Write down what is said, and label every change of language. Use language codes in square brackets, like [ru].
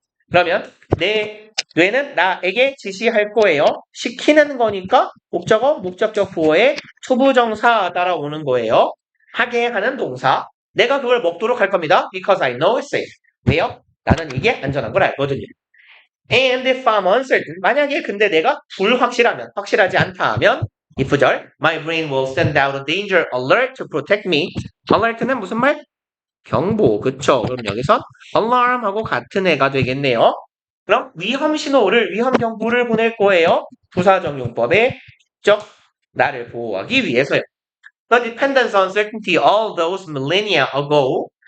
[ko] 그러면 내 뇌는 나에게 지시할 거예요. 시키는 거니까 목적어, 목적적 부호에 초부정사 따라오는 거예요. 하게 하는 동사. 내가 그걸 먹도록 할 겁니다. [en] Because I know it's safe. [ko] 왜요? 나는 이게 안전한 걸 알거든요. [en] And if I'm uncertain, [ko] 만약에 근데 내가 불확실하면, 확실하지 않다 하면 이프절, [en] my brain will send out a danger alert to protect me. [ko] alert는 무슨 말? 경보, 그쵸? 그럼 여기서 alarm하고 같은 애가 되겠네요. 그럼 위험 신호를, 위험 경보를 보낼 거예요. 부사적용법의 적 나를 보호하기 위해서요. [en] The dependence on certainty all those millennia ago.